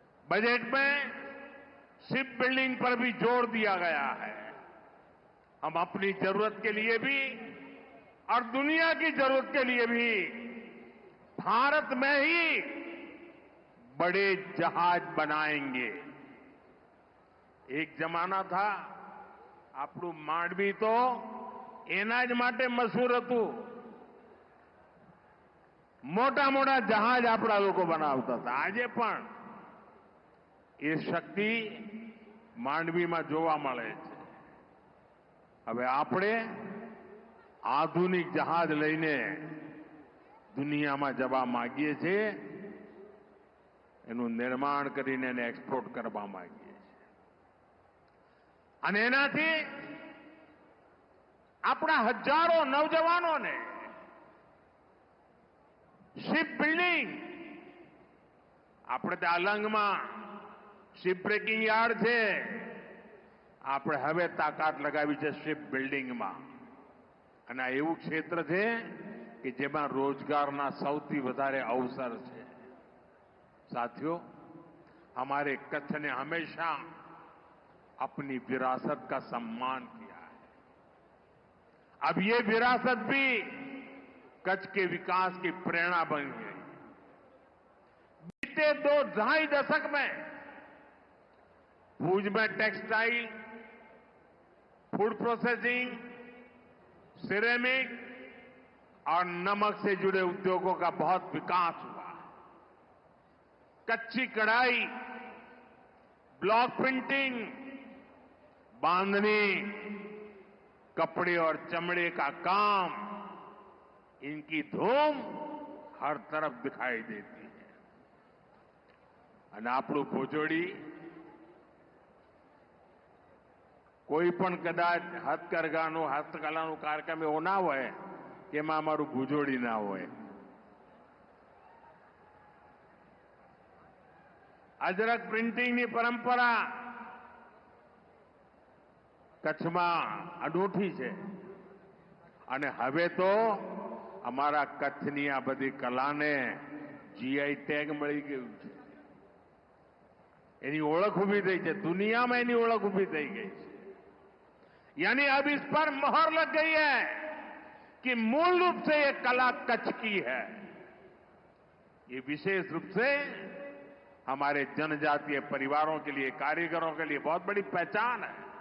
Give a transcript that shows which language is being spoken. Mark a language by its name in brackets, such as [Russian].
[Hindi] Budget में ship building पर भी जोर दिया गया है। हम अपनी जरूरत के लिए भी और दुनिया की जरूरत के लिए भी भारत में ही बड़े जहाज बनाएंगे। एक जमाना था, [Gujarati] આપણું માંડવી તો એના જ માટે મશહૂર હતું। મોટા મોટા જહાજ આપણા લોકો બનાવતા હતા। આજે પણ એ શક્તિ માંડવીમાં જોવા મળે છે। હવે આપણે આધુનિક જહાજ લઈને દુનિયામાં જવા માંગીએ છીએ। એનું નિર્માણ કરીને એને એક્સપોર્ટ કરવા માંગીએ। અને એનાથી આપણા હજારો નવજવાનોને શિપ બિલ્ડિંગ, આપણે ત્યાં અલંગમાં શિપ બ્રેકિંગ યાર્ડ છે, આપણે હવે તાકાત લગાવી છે શિપ બિલ્ડિંગમાં। અને આ એવું ક્ષેત્ર છે કે જેમાં રોજગારના સૌથી વધારે અવસર છે। [Hindi] साथियों, हमारे कच्छ ने हमेशा अपनी विरासत का सम्मान किया है। अब ये विरासत भी कच्छ के विकास की प्रेरणा बन गई। बीते 2-2.5 दशक में भुज में टेक्सटाइल, फूड प्रोसेसिंग, सिरेमिक और नमक से जुड़े उद्योगों का बहुत विकास हुआ। कच्ची कढ़ाई, ब्लॉक प्रिंटिंग, बांधनी, कपड़े और चमड़े का काम, इनकी धूम हर तरफ दिखाई देती है। [Gujarati] અને આપણું ભુજોડી કોઈ પણ કદાચ હસ્તકલાનું કાર્યક્રમ એવો ના હોય કે એમાં અમારું ભુજોડી ના હોય। અજરક પ્રિન્ટિંગની પરંપરા કચ્છમાં અનોઠી છે અને હવે તો અમારા કચ્છની આ બધી કલાને જીઆઈ ટેગ મળી ગયું છે। એની ઓળખ ઊભી થઈ છે, દુનિયામાં એની ઓળખ ઊભી થઈ ગઈ છે। [Hindi] यानी अब इस पर मोहर लग गई है कि मूल रूप से ये कला कच्छ की है। ये विशेष रूप से हमारे जनजातीय परिवारों के लिए, कारीगरों के लिए बहुत बड़ी पहचान है।